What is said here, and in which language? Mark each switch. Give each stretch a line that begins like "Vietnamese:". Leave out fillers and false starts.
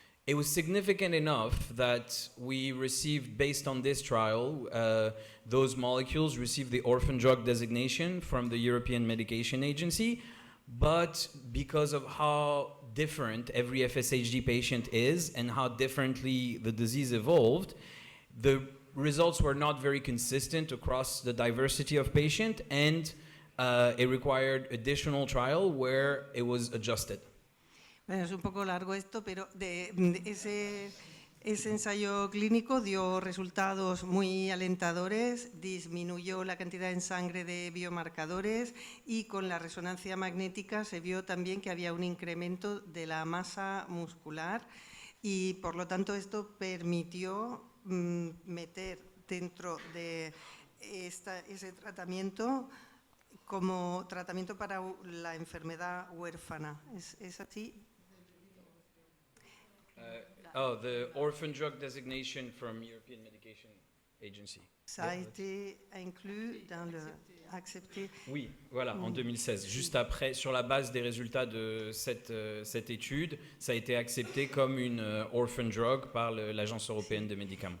English: It was significant enough that we received, based on this trial, those molecules received the orphan drug designation from the European Medication Agency, but because of how different every FSHD patient is and how differently the disease evolved, the results were not very consistent across the diversity of patient, and it required additional trial where it was adjusted.
Spanish: Bueno, es un poco largo esto, pero ese ensayo clínico dio resultados muy alentadores, disminuyó la cantidad en sangre de biomarcadores y con la resonancia magnética se vio también que había un incremento de la masa muscular y por lo tanto esto permitió meter dentro de ese tratamiento como tratamiento para la enfermedad huérfana. ¿Es así?
English: The orphan drug designation from European Medication Agency.
French: Ça a été inclus dans le accepté. Oui, voilà, en 2016. Juste après, sur la base des résultats de cette étude, ça a été accepté comme une orphan drug par l'Agence européenne des médicaments.